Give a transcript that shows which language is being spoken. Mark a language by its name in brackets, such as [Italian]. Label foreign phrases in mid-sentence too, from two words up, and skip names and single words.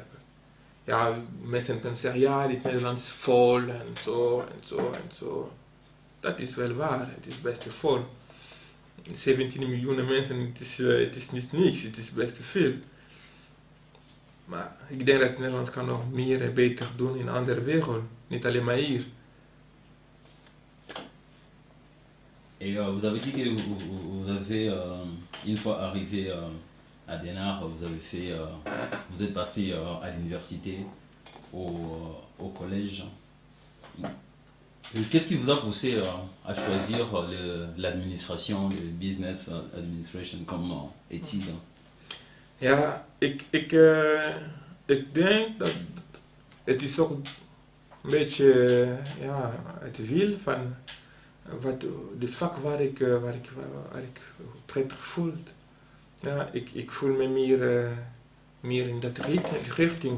[Dutch] Ja, mensen kunnen zeggen, ja, dit Nederland is vol en zo en zo en zo. Dat is wel waar, het is best vol. 17 miljoen mensen, het is niet niks, het is best veel. Maar ik denk dat Nederland kan nog meer en beter doen in een andere wereld, niet alleen maar hier. [French] Et vous avez dit que vous avez, une fois arrivé à Den Haag, vous êtes parti à l'université, au collège. Qu'est-ce qui vous a poussé à choisir l'administration, le [English] business administration [French] comme étude? [Dutch] Ja, ik denk dat het is ook een beetje het wiel van de vak waar ik prettig voel. Ja, ik voel me meer in dat richting.